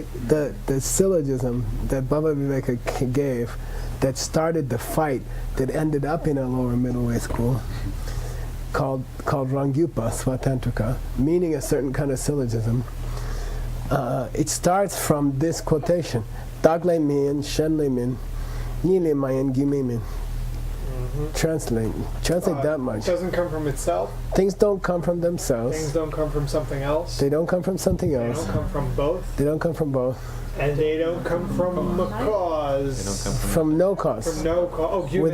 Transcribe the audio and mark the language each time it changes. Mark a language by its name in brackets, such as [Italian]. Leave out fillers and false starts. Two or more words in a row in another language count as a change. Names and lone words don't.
[English] The syllogism that Baba Viveka gave that started the fight that ended up in a lower middle way school called Rangyupa Svatantrika, meaning a certain kind of syllogism. It starts from this quotation: [Tibetan] བདག་ལས་མིན། གཞན་ལས་མིན། གཉིས་ལས་མ་ཡིན་རྒྱུ་མེད་མིན. [English] Translate that much. It doesn't come from itself. Things don't come from themselves. Things don't come from something else. They don't come from something They else. don't come from both. They don't come from both. And they don't come from a cause. They don't come from. From no cause. From no cause. Oh, you